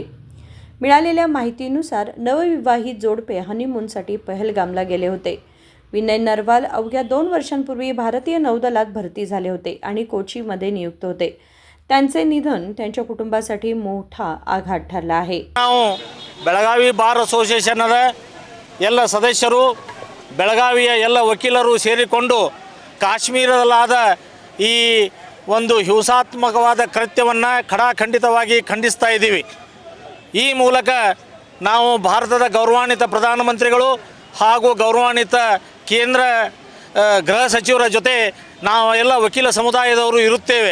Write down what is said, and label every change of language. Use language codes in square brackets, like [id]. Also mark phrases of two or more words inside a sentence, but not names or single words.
[mr] मिळालेल्या माहितीनुसार नवविवाहित जोडपे हनीमूनसाठी पहलगामला गेले होते। विनय नरवाल अवघ्या 2 वर्षांपूर्वी भारतीय नौदलात भरती झाले होते आणि कोचीमध्ये नियुक्त होते। त्यांचे निधन त्यांच्या कुटुंबासाठी मोठा आघात ठरला आहे। [kn] ಬೆಳಗಾವಿ ಬಾರ್ ಅಸೋಸಿಯೇಷನ್ ಎಲ್ಲ ಸದಸ್ಯರು ಬೆಳಗಾವಿಯ ಎಲ್ಲ ವಕೀಲರು ಸೇರಿಕೊಂಡು ಕಾಶ್ಮೀರದಲ್ಲಾದ ಈ ಒಂದು ಹಿಂಸಾತ್ಮಕವಾದ ಕೃತ್ಯವನ್ನು ಖಡಾಖಂಡಿತವಾಗಿ ಖಂಡಿಸ್ತಾ ಇದ್ದೀವಿ। ಈ ಮೂಲಕ ನಾವು ಭಾರತದ ಗೌರವಾನ್ವಿತ ಪ್ರಧಾನಮಂತ್ರಿಗಳು ಹಾಗೂ ಗೌರವಾನ್ವಿತ ಕೇಂದ್ರ ಗೃಹ ಸಚಿವರ ಜೊತೆ ನಾವು ಎಲ್ಲ ವಕೀಲ ಸಮುದಾಯದವರು ಇರುತ್ತೇವೆ।